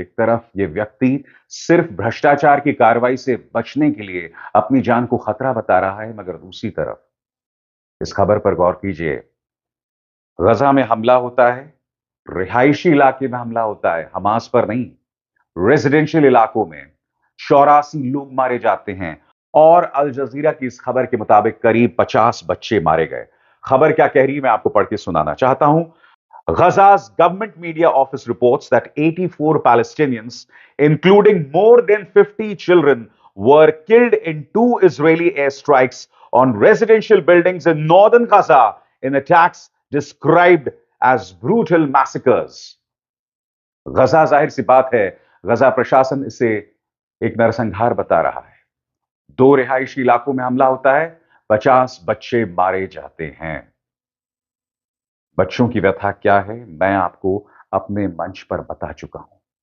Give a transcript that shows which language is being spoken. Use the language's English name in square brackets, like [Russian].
[Hindi] एक तरफ ये व्यक्ति सिर्फ भ्रष्टाचार की कार्रवाई से बचने के लिए अपनी जान को खतरा बता रहा है, मगर दूसरी तरफ इस खबर पर गौर कीजिए, गजा में हमला होता है, रिहायशी इलाके में हमला होता है, हमास पर नहीं, रेजिडेंशियल इलाकों में 84 लोग मारे जाते हैं। और अल जजीरा की इस खबर के मुताबिक करीब 50 बच्चे मारे गए। खबर क्या कह रही है मैं आपको पढ़ के सुनाना चाहता हूं। [English] Gaza's government media office reports that 84 Palestinians, including more than 50 children, were killed in 2 Israeli airstrikes on residential buildings in northern Gaza in attacks described as brutal massacres. [Hindi] गजा, जाहिर सी बात है, गजा प्रशासन इसे एक नरसंहार बता रहा है। 2 रिहायशी इलाकों में हमला होता है, 50 बच्चे मारे जाते हैं। बच्चों की व्यथा क्या है मैं आपको अपने मंच पर बता चुका हूं।